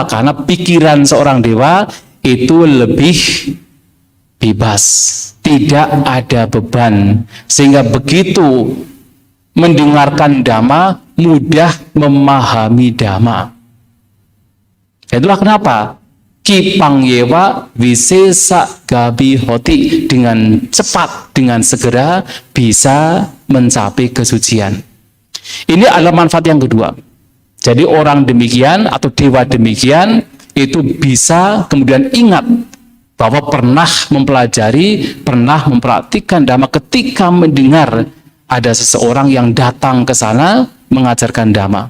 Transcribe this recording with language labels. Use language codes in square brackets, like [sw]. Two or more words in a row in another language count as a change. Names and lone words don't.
[id] Karena pikiran seorang dewa itu lebih bebas, tidak ada beban, sehingga begitu mendengarkan Dhamma, mudah memahami Dhamma. Itulah kenapa [pi] Kipang yewa wisesa gabi hoti, [id] dengan cepat, dengan segera bisa mencapai kesucian. Ini adalah manfaat yang kedua. Jadi orang demikian atau dewa demikian itu bisa kemudian ingat bahwa pernah mempelajari, pernah mempraktikkan dhamma ketika mendengar ada seseorang yang datang ke sana mengajarkan dhamma.